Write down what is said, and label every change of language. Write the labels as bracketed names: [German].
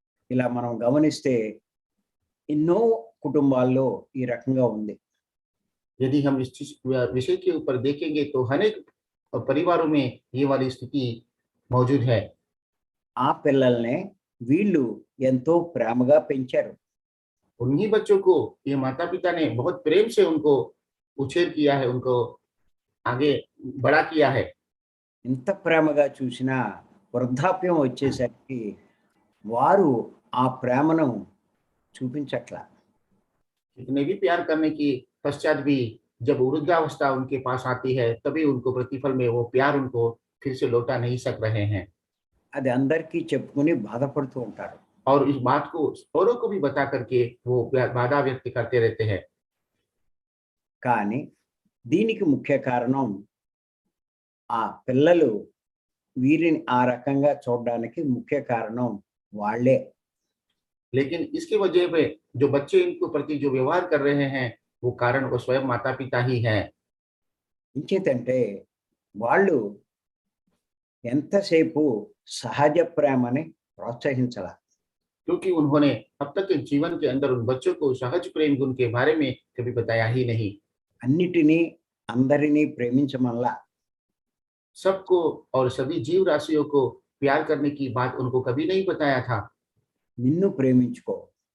[Telugu] ఇలా మనం గమనిస్తే ఎన్నో కుటుంబాల్లో ఈ రకంగా ఉంది. [Hindi] यदि हम इस विषय के ऊपर देखेंगे तो अनेक परिवारों में ये वाली स्थिति मौजूद है। [Telugu] ఆ పిల్లల్నే వీళ్ళు ఎంతో ప్రేమగా పెంచారు. [Hindi] उन्हीं बच्चों को ये माता पिता ने बहुत प्रेम से उनको उछेर किया है, उनको आगे बड़ा किया है। [Telugu] ఎంత ప్రేమగా చూసినా వృద్ధాప్యం వచ్చేసరికి వారు ఆ ప్రేమను చూపించట్లా. [Hindi] इतने भी प्यार करने की पश्चात भी जब वृद्धावस्था उनके पास आती है, तभी उनको प्रतिफल में वो प्यार उनको फिर से लौटा नहीं सक रहे हैं। [Telugu] అది అందరికీ చెప్పుకొని బాధపడుతూ ఉంటారు. [Hindi] और इस बात को औरों को भी बता करके वो बाधा व्यक्त करते रहते हैं। [Telugu] కానీ దీనికి ముఖ్య కారణం ఆ పిల్లలు వీరిని ఆ రకంగా చూడడానికి ముఖ్య కారణం వాళ్ళే. [Hindi] लेकिन इसकी वजह पे जो बच्चे इनको प्रति जो व्यवहार कर रहे हैं, वो कारण वो स्वयं माता पिता ही हैं। [Telugu] ఇంకేంటంటే వాళ్ళు ఎంతసేపు సహజ ప్రేమని ప్రోత్సహించాల. [Hindi] क्योंकि उन्होंने अब तक के जीवन के अंदर उन बच्चों को सहज प्रेम गुण के बारे में कभी बताया ही नहीं। [Telugu] అన్నిటినీ అందరినీ ప్రేమించమల్లా, [Hindi] सबको और सभी जीव राशियों को प्यार करने की बात उनको कभी नहीं बताया था। [Telugu] నిన్ను ప్రేమించుకో,